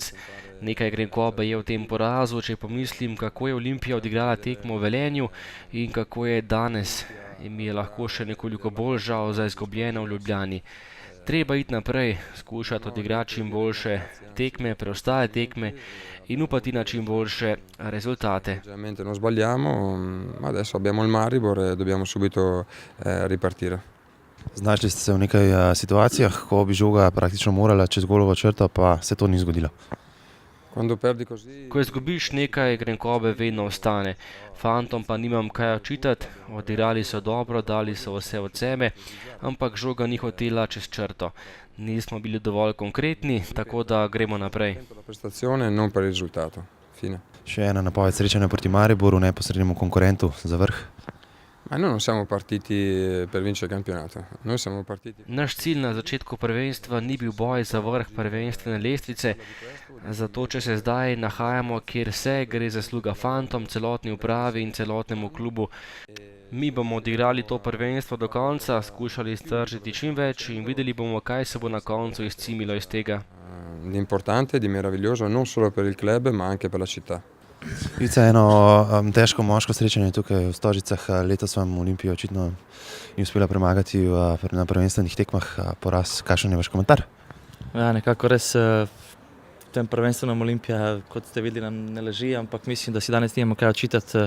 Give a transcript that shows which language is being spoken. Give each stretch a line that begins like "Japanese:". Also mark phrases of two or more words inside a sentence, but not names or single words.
Slovenian: Nekaj grenkobe je v tem porazu, če pomislim, kako je Olimpija odigrala tekmo v Velenju in kako je danes. In mi je lahko še nekoliko bolj žal za izgubljeno v Ljubljani. Treba iti naprej, skušati odigrati čim boljše tekme, preostale tekme in upati na čim boljše rezultate.
Italian: Non sbagliamo, adesso abbiamo il Maribor e dobbiamo subito ripartire.
Slovenian: Znašli ste se v nekaj situacijah, ko bi žoga praktično morala čez golovo črto, pa se to ni zgodilo. Ko izgubiš nekaj, grenkobe vedno ostane. Fantom pa nimam kaj očitati, odigrali so dobro, dali so vse od sebe, ampak žoga ni hotela čez črto. Nismo bili dovolj konkretni, tako da gremo naprej. Še ena napoved srečanja proti Mariboru, neposrednemu konkurentu za vrh.
Italian: Non siamo partiti per vincere il campionato.
Slovenian: Naš cilj na začetku prvenstva ni bil boj za vrh prvenstvene lestvice, zato če se zdaj nahajamo, kjer se gre zasluga fantom, celotni upravi in celotnemu klubu. Mi bomo odigrali to prvenstvo do konca, skušali iztržiti čim več in videli bomo, kaj se bo na koncu izcimilo iz tega.
Italian: Di importante, di meraviglioso, non solo per il club, ma anche per la città.
Slovenian: Ica, eno težko moško srečanje tukaj v Stožicah. Letos vam Olimpija očitno ni uspela premagati na prvenstvenih tekmah. Poraz, kakšen je vaš komentar? Ja, nekako res v tem prvenstvenem Olimpija, kot ste videli, nam ne leži, ampak mislim, da si danes nimamo kaj očitati.